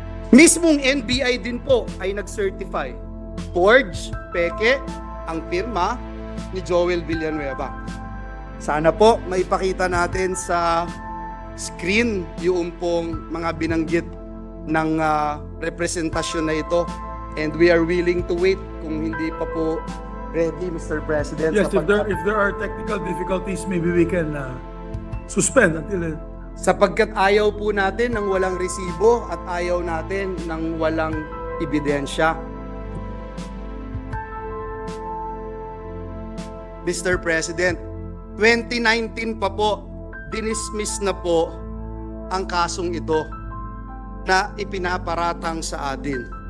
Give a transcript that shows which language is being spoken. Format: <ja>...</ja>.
<tl>Mismong NBI din po ay nag-certify. Forge, peke, ang pirma ni Joel Villanueva. Sana po maipakita natin sa screen yung pong mga binanggit ng representasyon na ito.</tl> <en>And we are willing to wait</en> <tl>kung hindi pa po</tl> <en>ready, Mr. President. Yes, if there are technical difficulties, maybe we can suspend until</en> <tl>sapagkat ayaw po natin ng walang resibo at ayaw natin ng walang ebidensya. Mr. President, 2019 pa po, dinismiss na po ang kasong ito na ipinaparatang sa atin.</tl>